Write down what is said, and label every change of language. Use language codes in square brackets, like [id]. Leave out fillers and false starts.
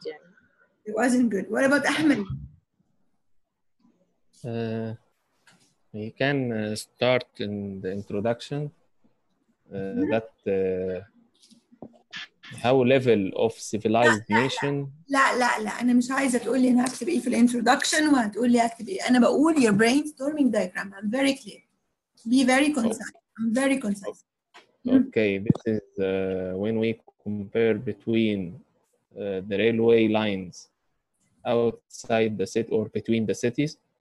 [en] Yeah. It wasn't good. What about Ahmed? You can start in the introduction that how level of civilized nation. [ar] لا أنا مش عايزة تقول لي أنا هكتب إيه في الانترودكشن وهتقول لي هكتب إيه. أنا بقول [en] your brainstorming diagram. I'm very clear. Be very concise. I'm very concise. Okay, this is when we compare between the railway lines outside the city or between the cities.